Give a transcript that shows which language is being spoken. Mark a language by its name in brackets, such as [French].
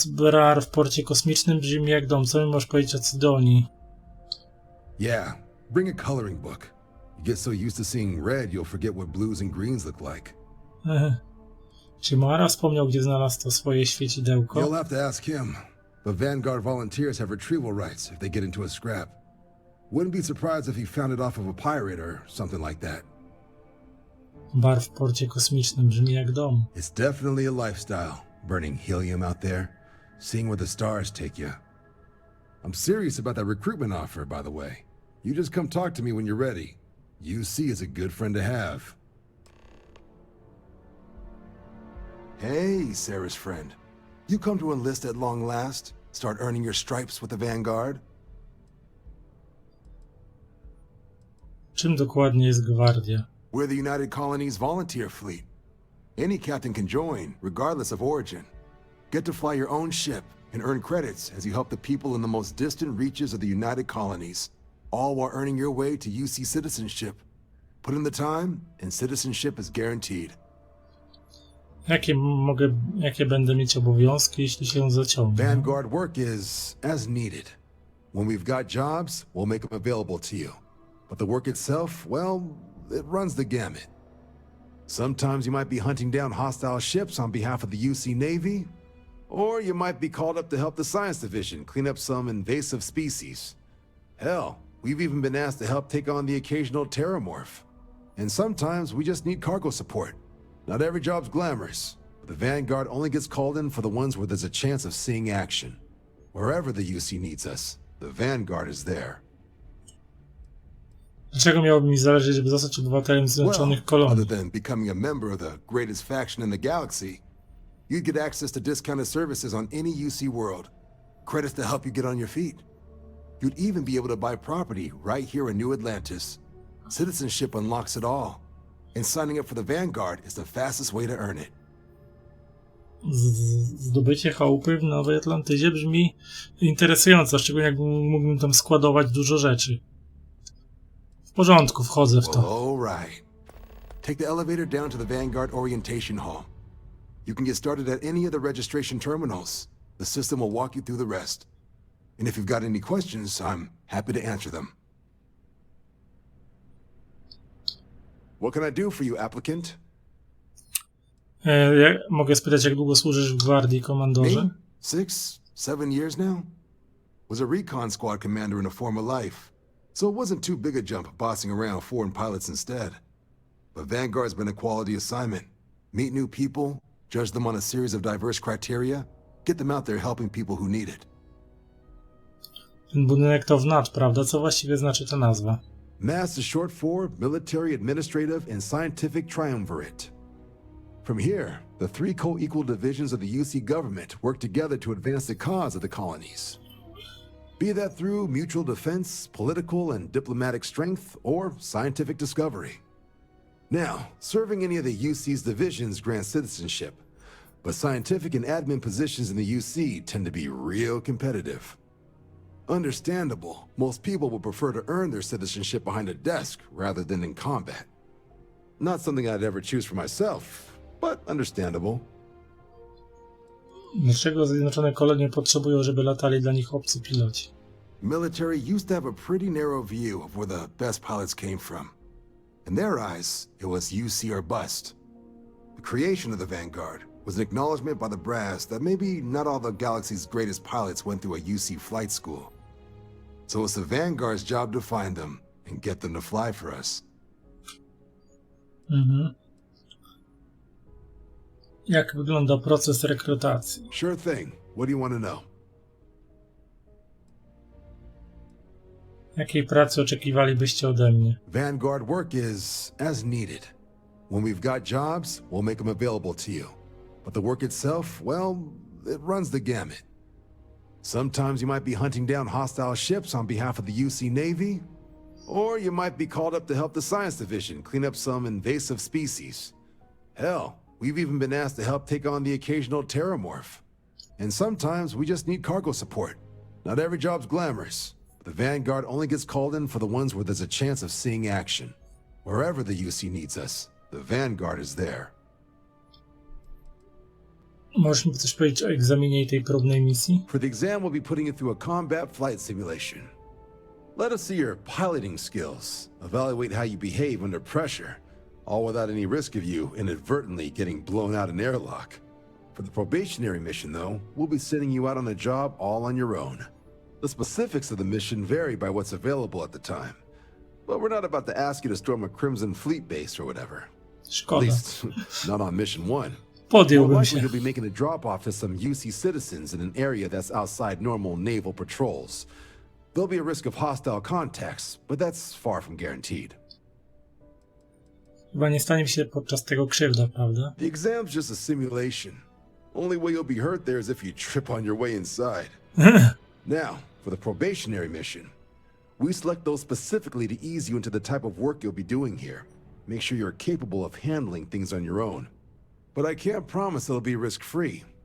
[Polish] Brar w porcie kosmicznym brzmi jak dom. Co mi możesz powiedzieć o Sydonii? [English] Yeah, bring a coloring book. You get so used to seeing red, you'll forget what blues and greens look like. [Polish] Czy Moara wspomniał, gdzie znalazł to swoje świecidełko? [English] You'll have to ask him. But Vanguard volunteers have retrieval rights if they get into a scrap. Wouldn't be surprised if he found it off of a pirate or something like that. [Polish] Bar w porcie kosmicznym brzmi jak dom. [English] It's definitely a lifestyle, burning helium out there, seeing where the stars take you. I'm serious about that recruitment offer, by the way. You just come talk to me when you're ready. UC is a good friend to have. Hey, Sarah's friend. You come to enlist at long last? Start earning your stripes with the Vanguard? [Polish] Czym dokładnie jest Gwardia? [English] We're the United Colonies volunteer fleet. Any captain can join, regardless of origin. Get to fly your own ship and earn credits as you help the people in the most distant reaches of the United Colonies, all while earning your way to UC citizenship. Put in the time, and citizenship is guaranteed. [Polish] Jakie będę mieć obowiązki, jeśli się zaciągnę? [English] Vanguard work is as needed. When we've got jobs, we'll make them available to you. But the work itself, well, it runs the gamut. Sometimes you might be hunting down hostile ships on behalf of the UC Navy, or you might be called up to help the Science Division clean up some invasive species. Hell, we've even been asked to help take on the occasional terramorph. And sometimes we just need cargo support. Not every job's glamorous, but the Vanguard only gets called in for the ones where there's a chance of seeing action. Wherever the UC needs us, the Vanguard is there. [Polish] Dlaczego miałoby mi zależeć, żeby zostać obywatelem Zjednoczonych Kolonii? [English] Other than becoming a member of the greatest faction in the galaxy, you'd get access to discounted services on any UC world. Credits to help you get on your feet. You'd even be able to buy property right here in New Atlantis. Citizenship unlocks it all. And signing up for the Vanguard is the fastest way to earn it. [Polish] Zdobycie chałupy w Nowej Atlantydzie brzmi interesująco, szczególnie jak mógłbym tam składować dużo rzeczy. W porządku, wchodzę w to. [English] All right. Take the elevator down to the Vanguard Orientation Hall. You can get started at any of the registration terminals. The system will walk you through the rest. And if you've got any questions, I'm happy to answer them. What can I do for you, applicant? [Polish] Mogę spytać, jak długo służysz w Gwardii, komandorze? [English] 6, 7 years now? Was a recon squad commander in a former life, so it wasn't too big a jump bossing around foreign pilots instead. But Vanguard's been a quality assignment. Meet new people, judge them on a series of diverse criteria, get them out there helping people who need it. [Polish] Ten budynek to wnacz, prawda? Co właściwie znaczy ta nazwa? [English] MAS is short for Military Administrative and Scientific Triumvirate. From here, the 3 co-equal divisions of the UC government work together to advance the cause of the colonies. Be that through mutual defense, political and diplomatic strength, or scientific discovery. Now, serving any of the UC's divisions grants citizenship, but scientific and admin positions in the UC tend to be real competitive. Understandable, most people would prefer to earn their citizenship behind a desk rather than in combat. Not something I'd ever choose for myself, but understandable. [Polish] Dlaczego Zjednoczone Kolonie potrzebują, żeby latali dla nich obcy piloci? [English] Military used to have a pretty narrow view of where the best pilots came from. In their eyes, it was UC or bust. The creation of the Vanguard was an acknowledgement by the brass that maybe not all the galaxy's greatest pilots went through a UC flight school. So it's the Vanguard's job to find them and get them to fly for us. [Polish] Jak wygląda proces rekrutacji? [English] Sure thing. What do you want to know? [Polish] Jakiej pracy oczekiwalibyście ode mnie? [English] Vanguard work is as needed. When we've got jobs, we'll make them available to you. But the work itself, well, it runs the gamut. Sometimes you might be hunting down hostile ships on behalf of the UC Navy, or you might be called up to help the Science Division clean up some invasive species. Hell, we've even been asked to help take on the occasional terramorph. And sometimes we just need cargo support. Not every job's glamorous. The Vanguard only gets called in for the ones where there's a chance of seeing action. Wherever the UC needs us, the Vanguard is there. [Polish] Możesz mi coś powiedzieć o egzaminie i tej próbnej misji? [English] For the exam, we'll be putting you through a combat flight simulation. Let us see your piloting skills, evaluate how you behave under pressure, all without any risk of you inadvertently getting blown out an airlock. For the probationary mission, though, we'll be sending you out on a job all on your own. The specifics of the mission vary by what's available at the time, but we're not about to ask you to storm a Crimson Fleet base or whatever. [Polish] Szkoda. [English] At least, not on Mission 1. [Polish] Podjąłbym [English] More [Polish] się. [English] likely you'll be making a drop-off to some UC citizens in an area that's outside normal naval patrols. There'll be a risk of hostile contacts, but that's far from guaranteed. [Polish] Chyba nie stanie mi się podczas tego krzywda, prawda? [English] The exam's just a simulation. Only way you'll be hurt there is if you trip on your way inside. Now, for the probationary mission, we select those specifically to ease you into the type of work you'll be doing here. Make sure you're capable of handling things on your own. But I can't promise it'll be risk-free.